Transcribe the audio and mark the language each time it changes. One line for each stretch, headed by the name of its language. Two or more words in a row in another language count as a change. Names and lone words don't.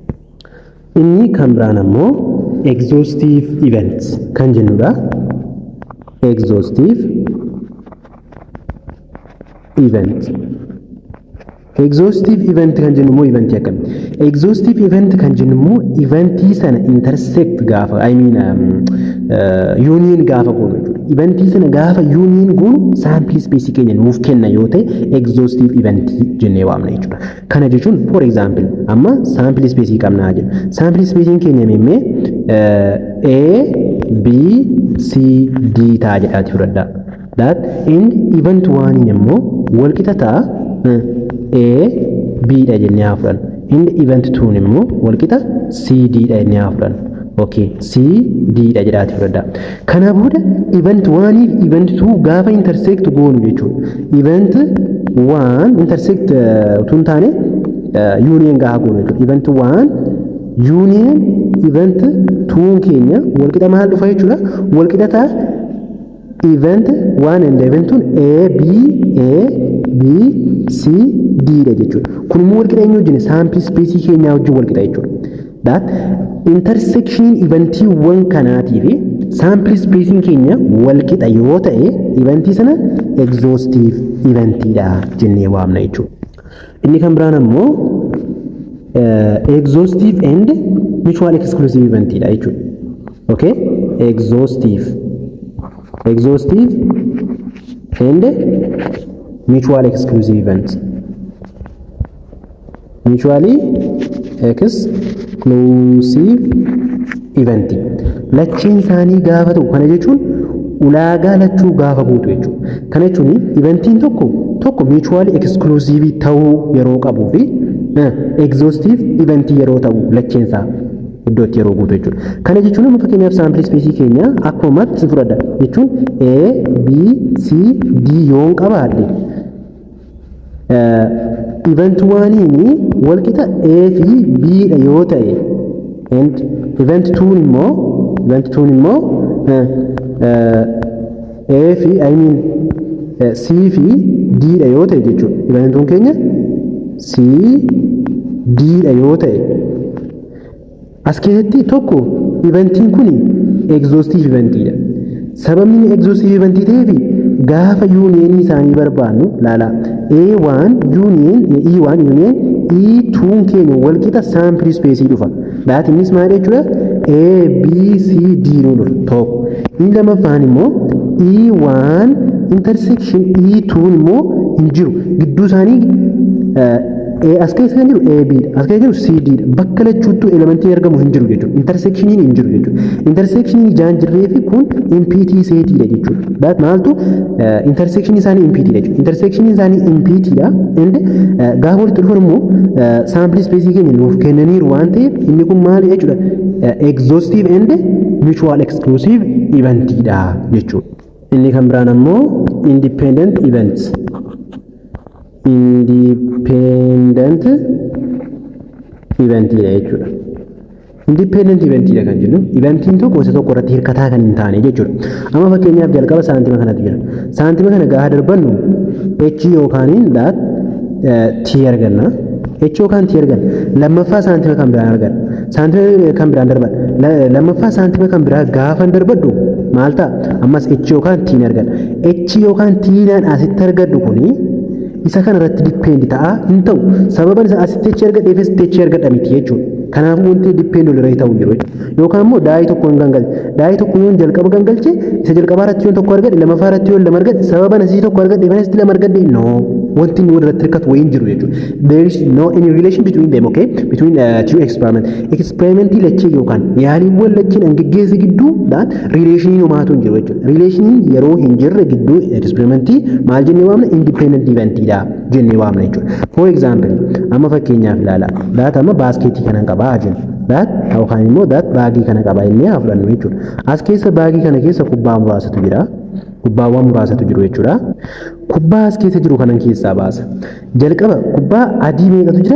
Oromo: Inni kan biraan ammoo
English: exhaustive events
Oromo: kan jennudha.
English: Exhaustive event. Exhaustive event
Oromo: kan jennu immoo eventii akkamii?
English: Exhaustive event
Oromo: kan jennu immoo eventii sana intersect gaafa union gaafa goonu jechuudha. iventii sana gaafa yuuniin goonu saampilii ispeesii keenya nuuf kenna yoo ta'e exhaustive iventii jennee waamna jechuudha. Kana jechuun
English: for example
Oromo: amma saampilii ispeesii qabnaa jedhu. Saampilii ispeesiin keenya meemmee A, B, C, D ta'a jedhaati fudhadhaa.
English: That and event 1
Oromo: immoo walqixa ta'a A, B dha jennee haa fudhannu.
English: And event 2
Oromo: immoo walqixa C, D dha jennee haa fudhannu. Okay, C, D dha jedhaati fudhadhaa. Kana booda event 1 fi event 2 gaafa intersect goonu jechuudha.
English: Event 1 intersect
Oromo: utuu hin taane union gaafa goonu jechuudha.
English: Event 1 union event 2
Oromo: keenya walqixa maal dhufa jechuudha. Walqixa ta'a
English: event 1 and event 2
Oromo: A, B, C, D dha jechuudha. Kun immoo walqixa eenyu wajjin
English: sample space
Oromo: keenyaa wajjin walqixa jechuudha. That intersection eventii wan kanaatii fi
English: sample spacing
Oromo: keenya walqixa yoo ta'e eventii sana exhaustive eventii dha jennee waamna jechuudha. Inni kan biraan ammoo
English: exhaustive and mutual exclusive
Oromo: eventii dha jechuudha. Okay?
English: Exhaustive and mutually exclusive events. Mutually exclusive event.
Oromo: Lachiin isaanii gaafa ta'u kana jechuun ulaagaa lachuu gaafa guutu jechuudha. Kana jechuun eventiin tokko
English: mutually exclusive
Oromo: ta'uu yeroo qabuu fi
English: exhaustive event
Oromo: yeroo ta'u lachiin isaa iddootti yeroo guutu jechuudha. Kana jechuun amma fakkeenyaaf
English: sample space
Oromo: keenya akkuma isin fudhadha jechuun A, B, C, D yoon qabaadhe event 1 walqixa A fi B dha yoo ta'e
English: and event 2
Oromo: immoo A fi C fi D dha yoo ta'e jechuudha. Event 2 keenya C, D dha yoo ta'e as keessatti tokko eventiin kun exhaustive eventiidha. Sababni exhaustive eventii ta'eef gaafa union isaanii barbaannu laala A1 union E1 union E2 keenya walqixa
English: sample space
Oromo: dhufa.
English: That means
Oromo: maal jechuudha A, B, C, D nu dhufa tokko. Inni lamaffaan immoo E1 intersection E2 immoo hin jiru gidduu isaanii as keessa kan jiru AB as keessa jiru CD bakka lachuutu elementii argamu hin jiru jechuudha. Intersectioniin hin jiru jechuudha. Intersectioniin jaan jirree fi kun impiti seetiidha jechuudha. That maaltu intersectioniin isaanii impitiidha jechuudha. Intersectioniin isaanii impitiidha and gaafa walitti dhufan immoo sample space keenya nuuf kennaniiru waan ta'eef inni kun maali jechuudha
English: exhaustive and mutual exclusive
Oromo: eventiidha jechuudha. Inni kan biraan ammoo
English: independent events. Independent event
Oromo: jechuudha.
English: Independent event
Oromo: kan jennu eventiin tokko isa tokko irratti hirkataa kan hin taane jechuudha. Amma fakkeenyaaf jalqaba saantima kanatu jira. Saantima kana gaafa darbannu H yookaaniin that T arganna. H yookaan T arganna. Lammaffaa saantima kan biraan arganna. Saantima kan biraan darban. Lammaffaa saantima kan biraa gaafa darbadhu maal ta'a? Ammas H yookaan T arganna. H yookaan T naan asitti argadhu kuni isa kana irratti depend ta'a hin ta'u. Sababan isa asitti H argadheefis H argadha miti jechuudha. Kanaafuu wanti depend olirra ta'u jiru yookaan immoo daa'ii tokko hin gangalche. Daa'ii tokko yoon jalqaba gangalche isa jalqabaa irratti yoon tokko argadhe lammaffaa irratti yoon lama argadhe sababan asii tokko argadhe fanis lama argadhe no wanti inni walirratti hirkatu wayiin jiru jechuudha.
English: There is no any relation between them, okay? Between two experiment.
Oromo: Experimentii lachee yookaan yaaliiwwan lacheen angaggeessi gidduu that relationii homaatu hin jiru jechuudha. Relationii yeroo hin jirre gidduu experimentii maal jennee waamna independent eventiidha jennee waamna jechuudha.
English: For example
Oromo: amma fakkeenyaaf ilaala. That amma baaskeetii kanan qabaa jenna. That yookaan immoo that baagii kana qabaa innee haa fudhannu jechuudha. As keessa baagii kana keessa kubbaa muraasatu jira. Kubbaawwan muraasatu jiru jechuudha. Kubbaa as keessa jiru kanan keessaa baasa. Jalqaba kubbaa adii meeqatu jira?